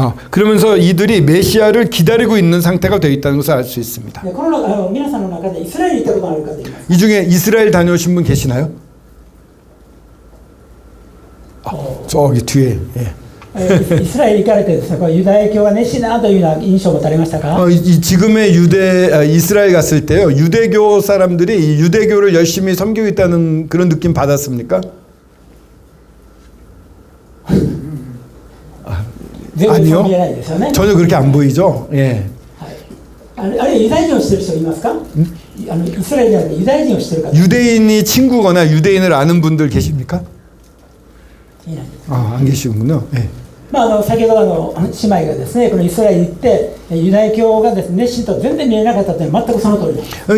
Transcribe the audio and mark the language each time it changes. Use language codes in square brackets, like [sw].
[ko] 그러면서 이들이 메시아를 기다리고 있는 상태가 되어 있다는 것을 알 수 있습니다. [ja] この皆さんの中でイスラエルに行ったことある方います。 [ko] 이 중에 이스라엘 다녀오신 분 계시나요? 저기 뒤에. 예. [ja] イスラエル行かれてですね、これユダヤ教は熱心だというような印象を持たれましたか？ [ko] 지금의 이스라엘 갔을 때요, 유대교 사람들이 이 유대교를 열심히 섬기고 있다는 그런 느낌 받았습니까? 아니요. 전혀 그렇게 안 보이죠. 예. [ja] あるいはユダヤ人を知っている人いますか？イスラエルじゃなくてユダヤ人を知っている方。 [ko] 유대인이 친구거나 유대인을 아는 분들 계십니까? [ja] いないです。 [ko] 안 계시군요. 예. [ja] 先ほど姉妹がですね、このイスラエルに行ってユダヤ教がですね、熱心と全然見えなかったというのは全くその通りです。